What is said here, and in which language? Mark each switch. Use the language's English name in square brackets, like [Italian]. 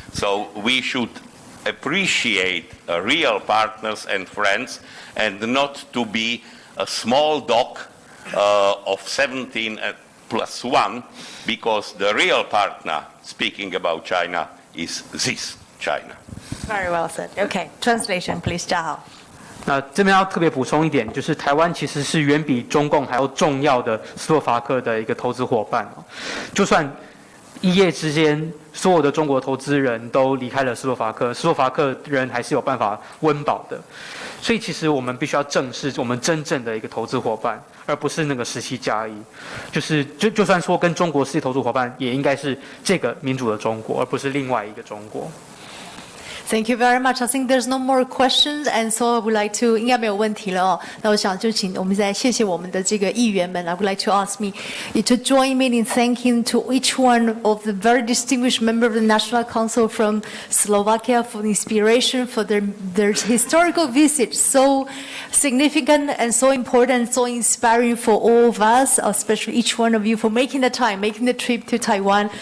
[English] So we should appreciate real partners and friends and not to be a small dog of 17+1, because the real partner, speaking about China, is this China. Very well said. Okay, translation, please, 嘉豪。 [Chinese] 那这边要特别补充一点，就是台湾其实是远比中共还要重要的斯洛伐克的一个投资伙伴哦。就算一夜之间，所有的中国投资人都离开了斯洛伐克，斯洛伐克人还是有办法温饱的。所以其实我们必须要正视我们真正的一个投资伙伴，而不是那个17+1。就算说跟中国是投资伙伴，也应该是这个民主的中国，而不是另外一个中国。 [English] Thank you very much. I think there's no more questions, and so I would like to [Chinese] 应该没有问题了哦。那我想就请我们再谢谢我们的这个议员们。 [English] I would like to ask me to join me in thanking to each one of the very distinguished members of the National Council from Slovakia for the inspiration for their historical visit, so significant and so important, so inspiring for all of us, especially each one of you for making the time, making the trip to Taiwan.